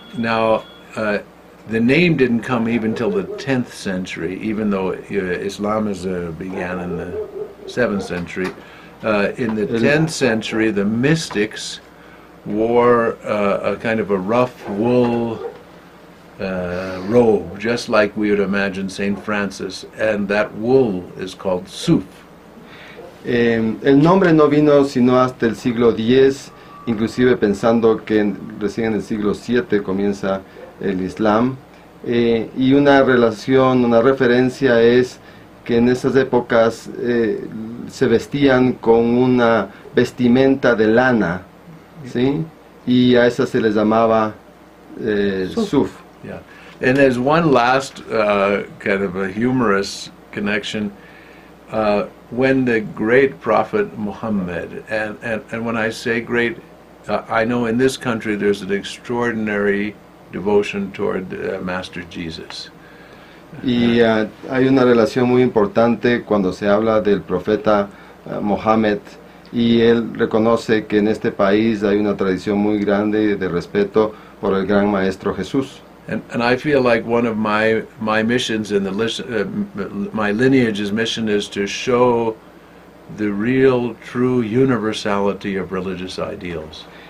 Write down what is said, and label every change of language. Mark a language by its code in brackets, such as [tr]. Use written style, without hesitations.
[en] Now, the name didn't come even till the 10th century, even though Islam began in the 7th century. In the 10th century, the mystics wore a kind of a rough wool robe, just like we would imagine St. Francis, and that wool is called suf. [es] El nombre no vino sino hasta el siglo X, inclusive pensando que recién en el siglo VII comienza el Islam. Y una relación, una referencia es que en esas épocas se vestían con una vestimenta de lana, ¿sí? Y a esa se les llamaba suf. [en] Yeah. And there's one last kind of a humorous connection. When the great prophet Muhammad, and when I say great, I know in this country there's an extraordinary devotion toward Master Jesus. [es] Y hay una relación muy importante cuando se habla del profeta Mohammed, y él reconoce que en este país hay una tradición muy grande de respeto por el gran maestro Jesús. [en] And I feel like one of my missions in my lineage's mission is to show the real, true universality of religious ideals.